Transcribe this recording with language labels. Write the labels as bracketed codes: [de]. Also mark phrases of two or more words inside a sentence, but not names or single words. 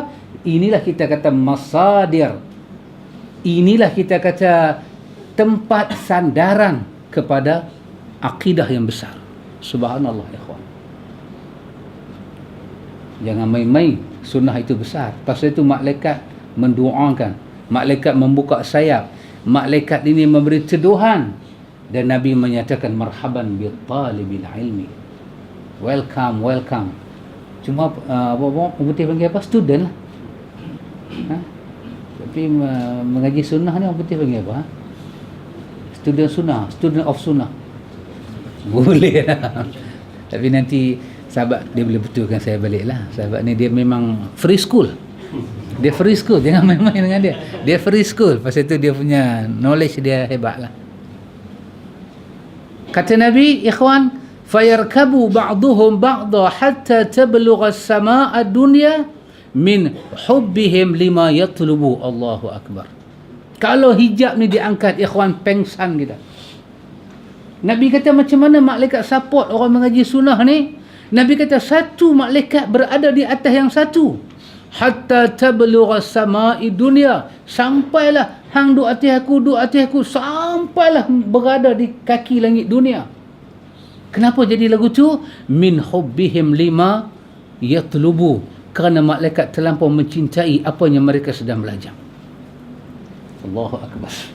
[ms] Inilah kita kata masadir. Inilah kita kata tempat sandaran kepada akidah yang besar. [ar] سبحان الله إخوان. [ms] Jangan main-main, sunnah itu besar. Pasal itu malaikat mendoakan, malaikat membuka sayap, malaikat ini memberi teduhan, dan Nabi menyatakan [ar] مرحبا بطالب العلم. [en] Welcome, welcome. [ms] Cuma apa putih panggil apa? Student lah. Tapi mengaji sunnah ni orang putih panggil apa? [en] Student sunnah, student of sunnah. [ms] Boleh lah. Tapi nanti sahabat dia boleh betulkan saya balik lah. Sahabat ni dia memang [en] free school. [ms] Dia [en] free school, [ms] jangan main-main dengan dia. Dia [en] free school, [ms] pasal tu dia punya knowledge dia hebat lah. Kata Nabi, [ar] إخوان فيركب بعضهم بعضا حتى تبلغ السماء الدنيا من حبهم لما يطلب. الله أكبر. [ms] Kalau hijab ni diangkat, ikhwan, pengsan kita. Nabi kata macam mana malaikat support orang mengaji sunnah ni? Nabi kata satu malaikat berada di atas yang satu. [ar] حتى تبلغ السماء الدنيا, [ms] sampailah hang duk atas aku, sampailah berada di kaki langit dunia. Kenapa jadi lagu tu? [ar] من حبهم لما يطلب, [ms] kerana malaikat terlampau mencintai apa yang mereka sedang belajar. [ar] الله أكبر.